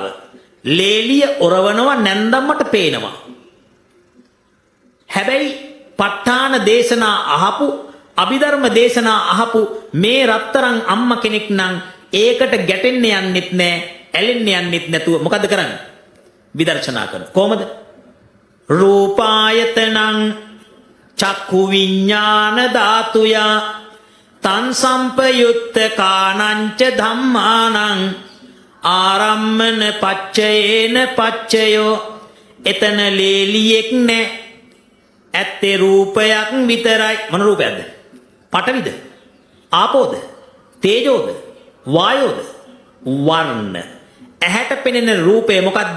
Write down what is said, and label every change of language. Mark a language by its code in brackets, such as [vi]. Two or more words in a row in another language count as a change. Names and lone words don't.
[si] ලේලිය ඔරවනවා නැන්දම්මට පේනවා. හැබැයි ප ဋ ාණ දේශනා අහපු අභිධර්ම දේශනා අහපු මේ රත්තරන් අම්ම කෙනෙක් නම් ඒකට ගැටෙන්න යන්නෙත් නෑ, ඇලෙන්න යන්නෙත් නැතුව මොකද කරන්නේ? විදර්ශනා කරනවා. කොහොමද? [pi] රූපායතනං චක්ඛු විඥාන ධාතුයා තන් සම්පයුත්ත කානංච ධම්මානං ආරම්මන පච්චයේන පච්චයෝ. [si] එතන ලේලියෙක් නෑ, ඇත්තේ රූපයක් විතරයි. මොන රූපයක්ද? පඨවිද? ආපෝද? තේජෝද? වායෝද? වර්ණ. ඇහැට පෙනෙන රූපය මොකද්ද?